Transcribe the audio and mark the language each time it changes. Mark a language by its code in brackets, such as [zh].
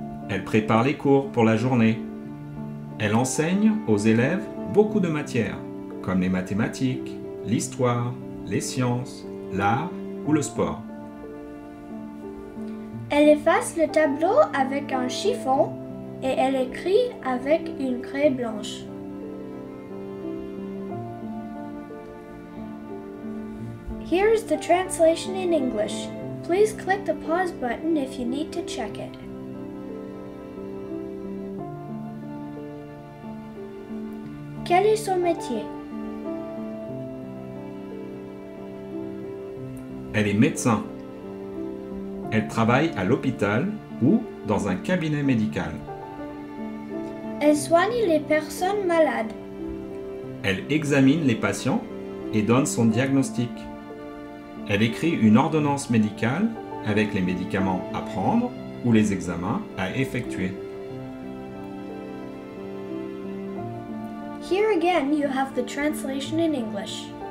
[fr] Elle prépare les cours pour la journée. Elle enseigne aux élèves beaucoup de matières, comme les mathématiques, l'histoire, les sciences, l'art ou le sport. Elle efface le tableau avec un chiffon et elle écrit avec une craie blanche. [en] Here is the translation in English. Please click the pause button if you need to check it. [fr] Quel est son métier? Elle est médecin. Elle travaille à l'hôpital ou dans un cabinet médical. Elle soigne les personnes malades. Elle examine les patients et donne son diagnostic. Elle écrit une ordonnance médicale avec les médicaments à prendre ou les examens à effectuer. [en] Here again you have the translation in English.